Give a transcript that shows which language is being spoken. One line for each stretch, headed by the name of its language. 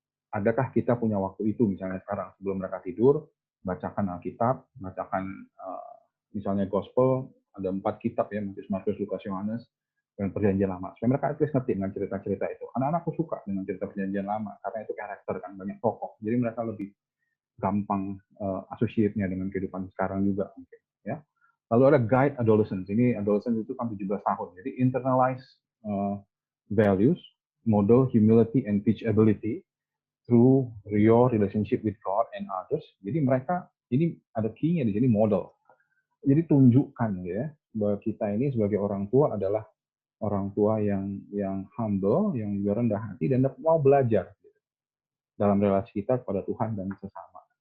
Indonesian: Adakah kita punya waktu itu misalnya sekarang sebelum mereka tidur, bacakan Alkitab, bacakan misalnya Gospel, ada 4 kitab ya, Matius, Markus, Lukas, Yohanes, dan Perjanjian Lama. Supaya mereka
English: at least
Indonesian: ngerti dengan cerita-cerita itu. Anak-anakku suka dengan cerita Perjanjian Lama karena itu karakter kan banyak tokoh. Jadi mereka lebih gampang associate-nya dengan kehidupan sekarang juga mungkin ya. Lalu ada guide adolescence. Ini adolescence itu kan 17 tahun.
English: Jadi internalize values, model humility and teachability through your relationship with God and others.
Indonesian: Jadi mereka ini ada key-nya di sini model. Jadi tunjukkan ya bahwa kita ini sebagai orang tua adalah orang tua yang humble, yang rendah hati dan mau belajar dalam relasi kita kepada Tuhan dan sesama.